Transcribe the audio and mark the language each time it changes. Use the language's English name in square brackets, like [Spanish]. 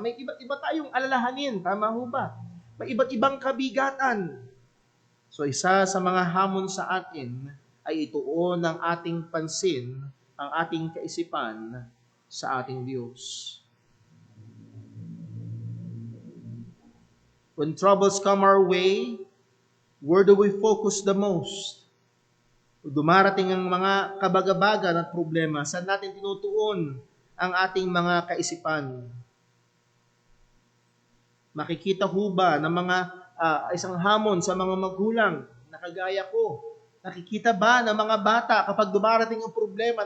[Filipino] May iba't iba tayong alalahanin, tama ho ba? May iba't ibang kabigatan. So isa sa mga hamon sa atin ay ituon ng ating pansin, ang ating kaisipan sa ating Diyos. [English] When troubles come our way, where do we focus the most? [Filipino] Kung dumarating ang mga kabagabagan at problema, saan natin tinutuon ang ating mga kaisipan? Makikita ho ba ng mga isang hamon sa mga magulang na kagaya ko? Nakikita ba ng mga bata kapag dumarating ang problema?